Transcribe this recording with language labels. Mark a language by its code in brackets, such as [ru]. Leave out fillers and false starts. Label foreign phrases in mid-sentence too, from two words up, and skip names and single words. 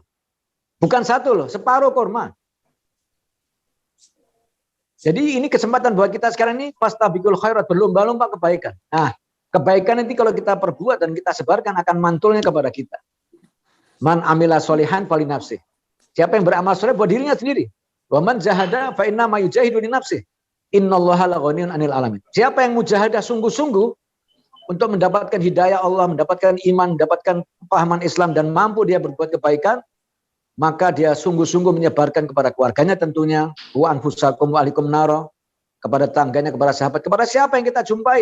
[id] Bukan 1 loh, separuh kurma. Jadi ini kesempatan buat kita sekarang ini, [ar] فاستبقوا الخيرات, [id] berlomba-lomba kebaikan. Nah, kebaikan nanti kalau kita perbuat dan kita sebarkan akan mantulnya kepada kita. [ar] من عمل صالحا فلنفسه. [id] Siapa yang beramal soleh buat dirinya sendiri. [ar] ومن جاهد فإنما يجاهد لنفسه. إن الله لغني عن العالمين. [id] Siapa yang mujahadah sungguh-sungguh untuk mendapatkan hidayah Allah, mendapatkan iman, mendapatkan pemahaman Islam dan mampu dia berbuat kebaikan, maka dia sungguh-sungguh menyebarkan kepada keluarganya tentunya, [ar] وأنفسكم وأهليكم نارا, [id] kepada tangganya, kepada sahabat, kepada siapa yang kita jumpai.